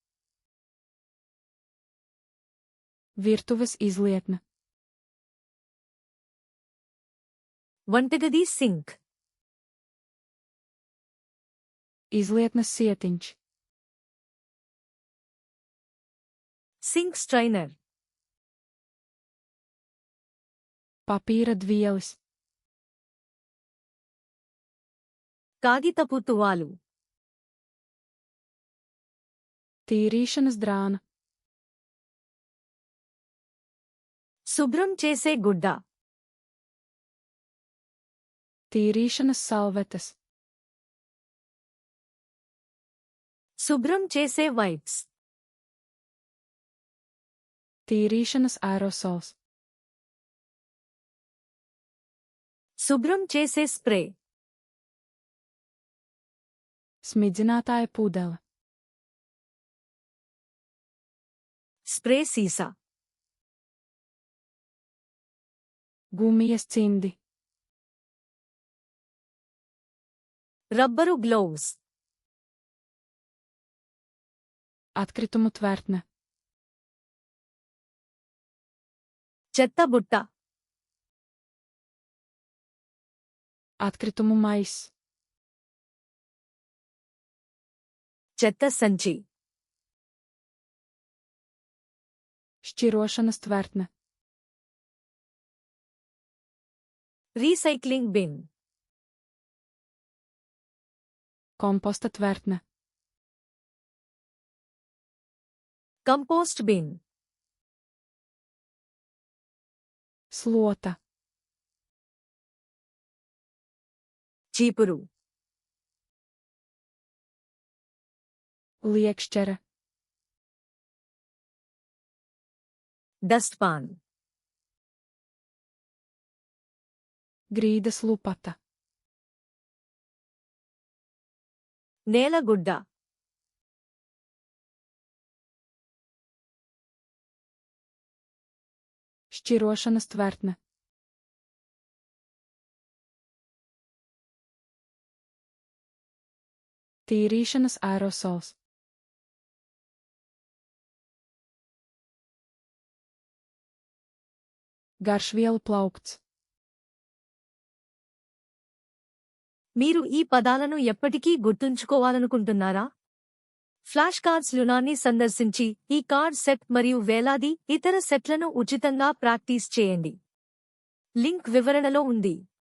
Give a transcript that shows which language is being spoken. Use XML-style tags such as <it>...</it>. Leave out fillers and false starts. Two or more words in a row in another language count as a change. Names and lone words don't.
<lv>Virtuves izlietne.</lv> <te>వంటగది సింక్.</te> <lv>Izlietnes sietiņš.</lv> <en>sink strainer.</en> <lv>Papīra dvielis.</lv> <te>కాగితపు తువాలు.</te> <lv>Tīrīšanas drāna.</lv> <te>శుభ్రం చేసే గుడ్డ.</te> <lv>Tīrīšanas salvetes.</lv> <te>శుభ్రం చేసే వైప్స్.</te> <lv>Tīrīšanas aerosols.</lv> <te>శుభ్రం చేసే స్ప్రే.</te> <lv>Smidzinātāja pudele.</lv> <te>స్ప్రే సీసా.</te> <lv>Gumijas cimdi.</lv> <te>రబ్బరు గ్లోవ్స్.</te> <lv>Atkritumu tvertne.</lv> <te>చెత్త బుట్ట.</te> <lv>Atkritumu maiss.</lv> <te>చెత్త సంచి.</te> <lv>Šķirošanas tvertne.</lv> <en>recycling bin.</en> <lv>Komposta tvertne.</lv> <en>compost bin.</en> <lv>Slota.</lv> <te>చీపురు.</te> <lv>Liekšķere.</lv> <en>Dustpan.</en> <lv>Grīdas lupata.</lv> <te>నేలగుడ్డ.</te> <lv>Šķirošanas tvertne. Tīrīšanas aerosols. Garšvielu plaukts.</lv> <te>మీరు ఈ పదాలను ఎప్పటికీ గుర్తుంచుకోవాలనుకుంటున్నారా? ఫ్లాష్ కార్డ్స్ లునాన్ని సందర్శించి ఈ కార్డ్ సెట్ మరియు వేలాది ఇతర సెట్లను ఉచితంగా ప్రాక్టీస్ చేయండి. లింక్ వివరణలో ఉంది.</te>